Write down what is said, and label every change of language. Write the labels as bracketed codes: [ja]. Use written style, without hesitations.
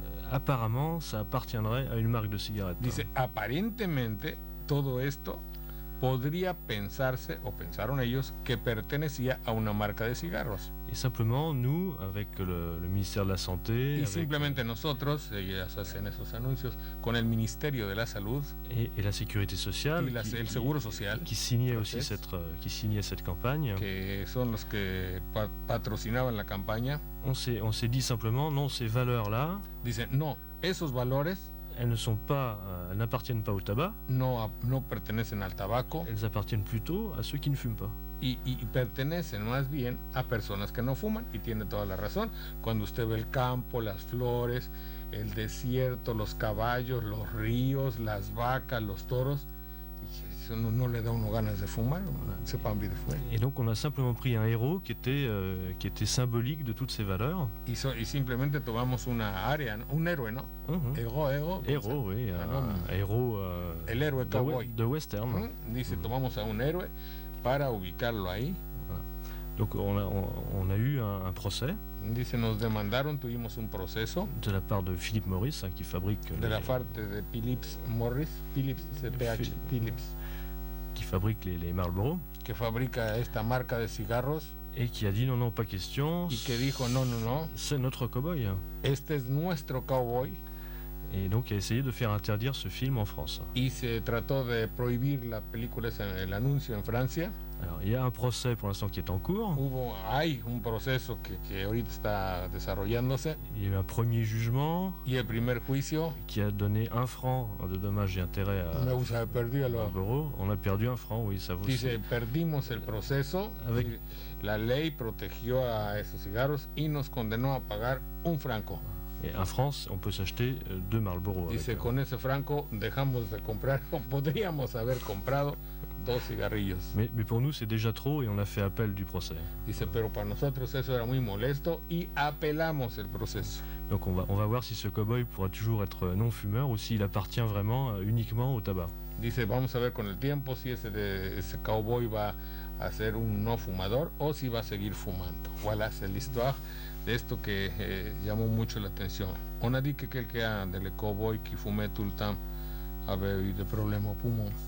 [fr] apparemment ça appartiendrait à une marque de cigarettes. [es] Dice, aparentemente todo esto podría pensarse, o pensaron ellos, que pertenecía a una marca de cigarros. [fr] Et simplement, nous, avec le ministère de la Santé... [es] Y simplemente nosotros, ellas hacen esos anuncios, con el Ministerio de la Salud... [fr] Et la Sécurité Sociale... [es] Y el Seguro Social... [fr] Qui signait aussi cette campagne... [es] Que son los que patrocinaban la campaña... [fr] On s'est dit simplement, non, ces valeurs-là... [es] Dicen, no, esos valores... [fr] Elles n'appartiennent pas au tabac. [es] No pertenecen al tabaco. [fr] Elles appartiennent plutôt à ceux qui ne fument pas. [es] Y pertenecen más bien a personas que no fuman, y tiene toda la razón. Cuando usted ve el campo, las flores, el desierto, los caballos, los ríos, las vacas, los toros, eso no le da a uno ganas de fumar, [fr] c'est pas envie de fumar. Et donc on a simplement pris un héros qui était symbolique de toutes ces valeurs. [es] Y simplemente tomamos una área, un héroe, ¿no? [fr] Héros, oui, un héros. [es] El héroe cowboy. [fr] De western. [es] Dice, tomamos a un héroe para ubicarlo ahí. [fr] Donc on a eu un procès. [es] Dice, nos demandaron, tuvimos un proceso. [fr] De la part de Philip Morris, qui fabrique... [es] De la parte de Philips Morris, Philips, Philips. [fr] Qui fabrique les Marlboro. [es] Que fabrica esta marca de cigarros. [fr] Et qui a dit non, pas question. [es] Y que dijo, no. [fr] C'est notre cowboy. [es] Este es nuestro cowboy. [fr] Et donc il a essayé de faire interdire ce film en France. [es] Y se trató de prohibir la película, el anuncio en Francia. [fr] Alors il y a un procès pour l'instant qui est en cours. [es] Hay un proceso que ahorita está desarrollándose. [fr] Il y a eu un premier jugement. [es] Y el primer juicio. [fr] Qui a donné 1 franc de dommages et intérêts à Marlboro. On a perdu 1 franc, oui, ça vaut. [es] Dice, perdimos el proceso. La ley protegió a esos cigarros y nos condenó a pagar 1 franco. [fr] Et 1 franc, on peut s'acheter 2 Marlboro. [es] Dice, con ese franco dejamos de comprar, o podríamos haber comprado 2 cigarrillos. [fr] Mais pour nous, c'est déjà trop et on a fait appel du procès. [es] Dice, pero para nosotros eso era muy molesto y apelamos el proceso. [fr] Donc on va voir si ce cow-boy pourra toujours être non-fumeur ou s'il appartient vraiment uniquement au tabac. [es] Dice, vamos a ver con el tiempo si ese cowboy va a ser un no fumador o si va a seguir fumando. [fr] Voilà, c'est l'histoire de [es] esto que llamó mucho la atención. [fr] On a dit que quelqu'un de le cowboy qui fumait tout le temps avait eu des problèmes au poumon.